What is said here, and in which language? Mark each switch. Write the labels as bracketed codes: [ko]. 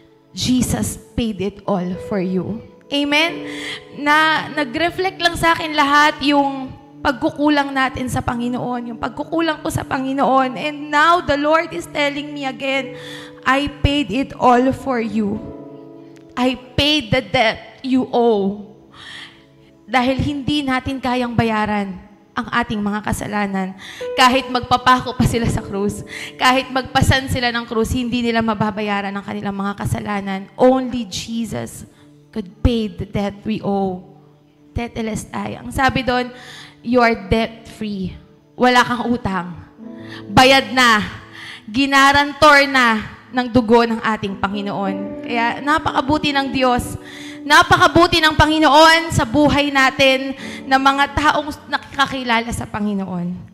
[en] Jesus paid it all for you. Amen? [tl] Nag-reflect lang sa akin lahat yung pagkukulang natin sa Panginoon, yung pagkukulang ko sa Panginoon. [en] And now, the Lord is telling me again, I paid it all for you. I paid the debt you owe. [tl] Dahil hindi natin kayang bayaran ang ating mga kasalanan. Kahit magpapako pa sila sa krus, kahit magpasan sila ng krus, hindi nila mababayaran ang kanilang mga kasalanan. [en] Only Jesus could pay the debt we owe. Tetelestai. [tl] Ang sabi doon, [en] you are debt-free. [tl] Wala kang utang. Bayad na. Ginarantor na ng dugo ng ating Panginoon. Kaya napakabuti ng Diyos. Napakabuti ng Panginoon sa buhay natin na mga taong nakakilala sa Panginoon.